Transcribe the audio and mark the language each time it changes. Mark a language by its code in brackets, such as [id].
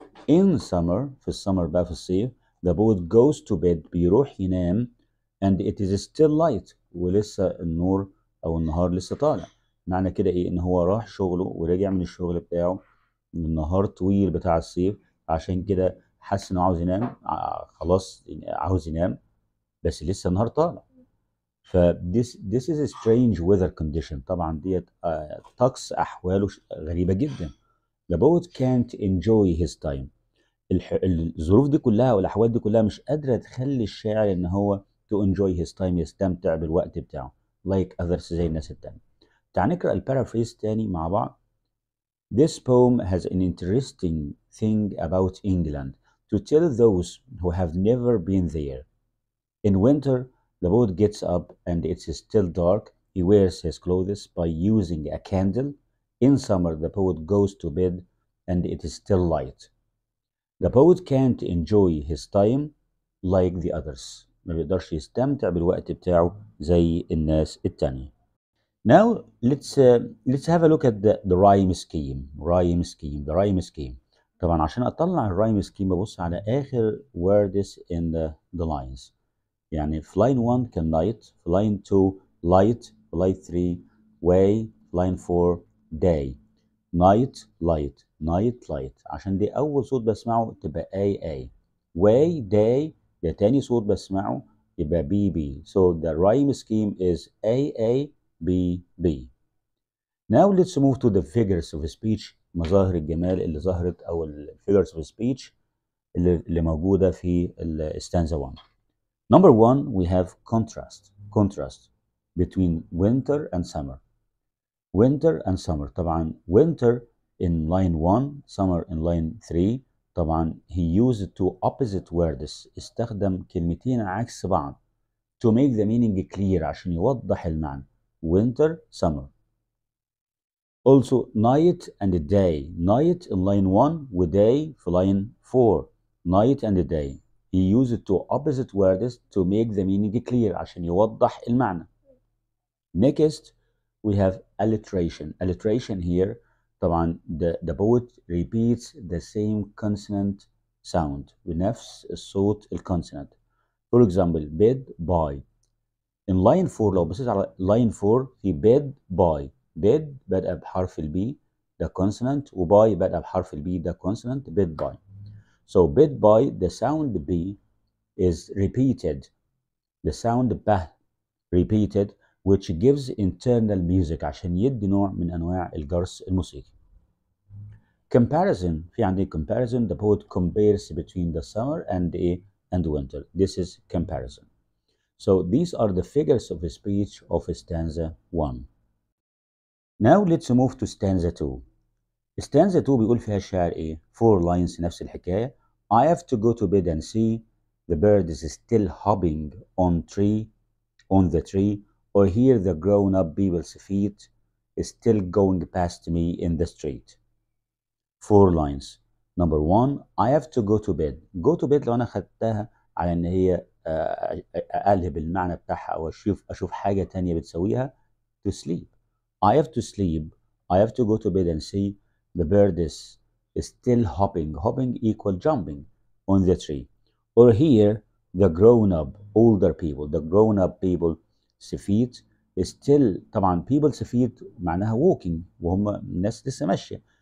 [en] in summer [ar] في السمر بقى في الصيف [en] the poet goes to bed [ar] بيروح ينام [en] and it is still light [ar] ولسه النور أو النهار لسه طالع. معنى كده إيه؟ إن هو راح شغله ورجع من الشغل بتاعه من النهار طويل بتاع الصيف عشان كده حس انه عاوز ينام. خلاص عاوز ينام بس لسه النهار طالع. [en] ف this is a strange weather condition. [ar] طبعا ديت طقس احواله غريبه جدا. [en] the poet can't enjoy his time. [ar] الظروف دي كلها والاحوال دي كلها مش قادره تخلي الشاعر ان هو [en] to enjoy his time [ar] يستمتع بالوقت بتاعه [en] like others [ar] زي الناس التانية. تعال نقرا البارافريز تاني مع بعض. [en] This poem has an interesting thing about England. to tell those who have never been there. In winter, the poet gets up and it's still dark. He wears his clothes by using a candle. In summer, the poet goes to bed and it is still light. The poet can't enjoy his time like the others. [ar] ما بيقدرش يستمتع بالوقت بتاعه زي الناس التانية. [en] Now let's have a look at the rhyme scheme. The rhyme scheme. [ar] طبعا عشان اطلع الرايم سكيم ببص على اخر [en] words in the lines. [ar] يعني في line 1 كان night، في line 2 light، في line 3 way، في line 4 day. night light night light عشان دي اول صوت بسمعه تبقى A. way day ده تاني صوت بسمعه يبقى B. [en] So the rhyme scheme is A B. Now let's move to the figures of speech. [ar] مظاهر الجمال اللي ظهرت او figures of speech اللي موجودة في stanza 1. [en] Number 1 we have contrast between winter and summer. winter and summer. طبعا winter in line 1 summer in line 3. طبعا he used two opposite words. [ar] استخدم كلمتين عكس بعض [en] to make the meaning clear [ar] عشان يوضح المعنى. [en] winter summer. Also night and day. night in line 1 و day في line 4. night and day. He used two opposite words to make the meaning clear [ar] عشان يوضح المعنى. [en] Next we have alliteration. Alliteration here طبعا the poet repeats the same consonant sound [ar] بنفس الصوت الكونسونانت. [en] For example bed by. In line 4 [ar] لو بصيت على [en] line 4 في bed by. [ar] bed بدأ بحرف البي ده consonant و by بدأ بحرف البي ده consonant bed by. [en] So bed by the sound B is repeated. The sound B repeated which gives internal music [ar] عشان يدي نوع من أنواع الجرس الموسيقي. [en] Comparison [ar] في عندي [en] comparison. The poet compares between the summer and winter. This is comparison. So these are the figures of speech of stanza 1. Now let's move to stanza 2. [ar] stanza 2 بيقول فيها الشاعر ايه؟ 4 lines نفس الحكاية. [en] I have to go to bed and see the bird is still hopping on the tree or hear the grown-up people's feet still going past me in the street. 4 lines. Number 1 I have to go to bed. go to bed لو انا خدتها على ان هي اقلب المعنى بتاعها او اشوف حاجة تانية بتسويها to sleep. I have to sleep. I have to go to bed and see the bird is still hopping. Hopping equal jumping on the tree. Or hear the grown-up older people. The grown-up people feet still طبعا people's feet معناها walking [ar] وهم الناس لسه ماشية.